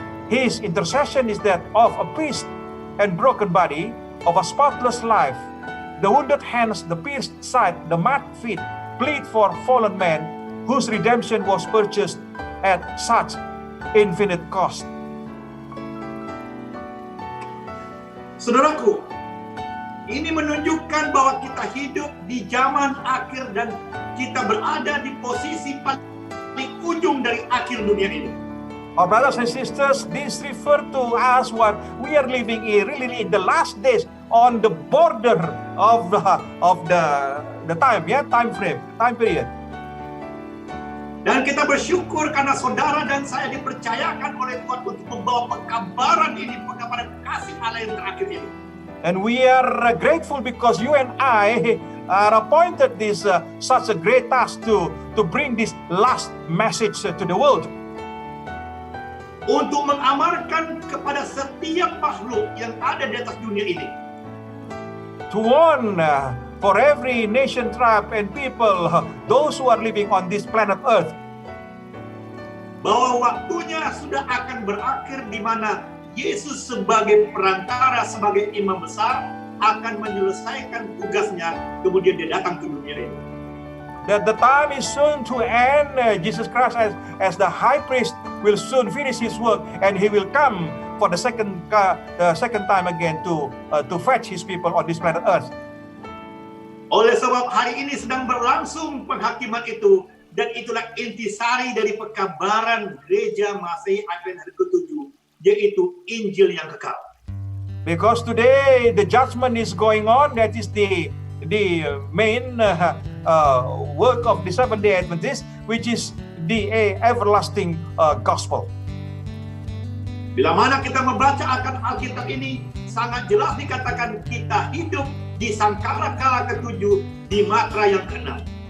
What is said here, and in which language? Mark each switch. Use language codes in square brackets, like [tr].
[en] His intercession is that of a priest and broken body, of a spotless life. The wounded hands, the pierced side, the mad feet plead for fallen man, whose redemption was purchased at such infinite cost. [id] Saudaraku, ini menunjukkan bahwa kita hidup di zaman akhir dan kita berada di posisi paling ujung dari akhir dunia ini. [en] Our brothers and sisters, this refer to us what we are living really in the last days, on the border of the time, time period. [id] Dan kita bersyukur karena saudara dan saya dipercayakan oleh Tuhan untuk membawa pengkabaran ini, pengkabaran kasih Allah yang terakhir ini. [en] And we are grateful because you and I are appointed this such a great task to bring this last message to the world. [id] Untuk mengamarkan kepada setiap makhluk yang ada di atas dunia ini. [en] To warn for every nation, tribe, and people, those who are living on this planet Earth, [id] bahwa waktunya sudah akan berakhir di mana Yesus sebagai perantara, sebagai imam besar akan menyelesaikan tugasnya, kemudian dia datang ke dunia ini. [en] that the time is soon to end. Jesus Christ as the high priest will soon finish his work, and he will come for the second time again to fetch his people on this planet Earth. [id] Oleh sebab hari ini sedang berlangsung penghakiman itu, dan itulah intisari dari pekabaran gereja Masehi Advent hari ke-7, yaitu Injil yang kekal. [en] Because today the judgment is going on, that is the main work of the Seventh-day Adventists, which is the everlasting gospel. [id] Bila mana kita membaca akan Alkitab ini, sangat jelas dikatakan kita hidup di sangkala kala ke-7, di matra yang ke-6.